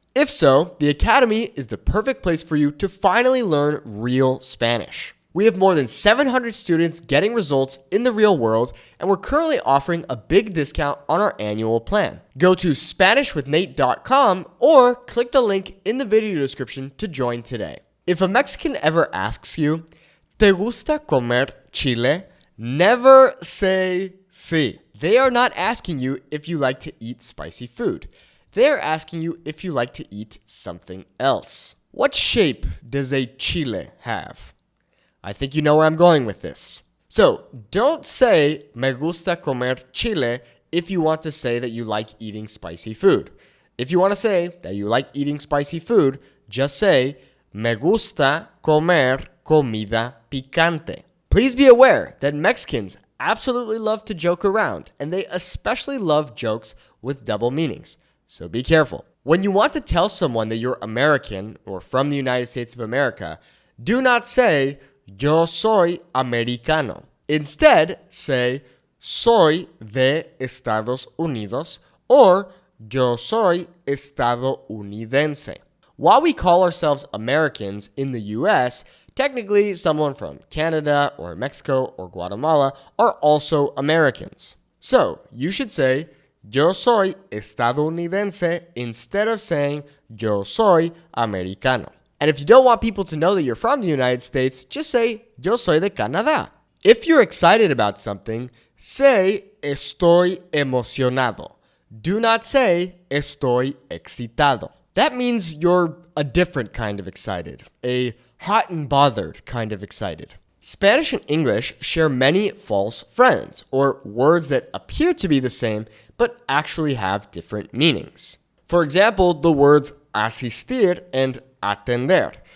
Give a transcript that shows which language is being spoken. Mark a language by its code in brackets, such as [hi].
[en] If so, the Academy is the perfect place for you to finally learn real Spanish. We have more than 700 students getting results in the real world, and we're currently offering a big discount on our annual plan. Go to SpanishWithNate.com or click the link in the video description to join today. If a Mexican ever asks you, [es] ¿Te gusta comer chile? [en] Never say sí. They are not asking you if you like to eat spicy food. They are asking you if you like to eat something else. What shape does a chile have? I think you know where I'm going with this. So don't say [es] me gusta comer chile [en] if you want to say that you like eating spicy food. If you want to say that you like eating spicy food, just say [es] me gusta comer comida picante. [en] Please be aware that Mexicans absolutely love to joke around, and they especially love jokes with double meanings. So be careful. When you want to tell someone that you're American or from the United States of America, do not say [es] yo soy americano. [en] Instead, say [es] soy de Estados Unidos [en] or [es] yo soy estadounidense. [en] While we call ourselves Americans in the US, technically someone from Canada or Mexico or Guatemala are also Americans. So you should say [es] yo soy estadounidense [en] instead of saying [es] yo soy americano. [en] And if you don't want people to know that you're from the United States, just say [es] yo soy de Canadá. [en] If you're excited about something, say [es] estoy emocionado. [en] Do not say [es] estoy excitado. [en] That means you're a different kind of excited, a hot and bothered kind of excited. Spanish and English share many false friends, or words that appear to be the same but actually have different meanings. For example, the words asistir and atender.